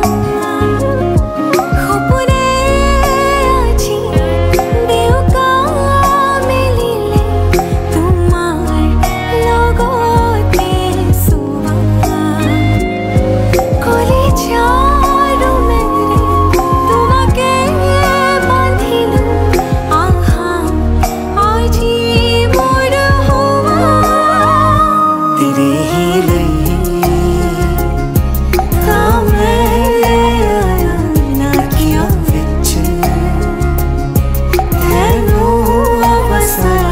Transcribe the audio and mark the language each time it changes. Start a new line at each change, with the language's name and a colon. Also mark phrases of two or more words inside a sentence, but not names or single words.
Assamese: সপোনে আজি দেউকা মিলিলে তোমাৰ লগতে চোৱা কলিজাৰো মেৰে তোমাকে বান্ধিলো আহা আজি মোৰ হোৱা
Hindi: तेरे ही लिए ना
Punjabi: अखियों विच तेनू बसरा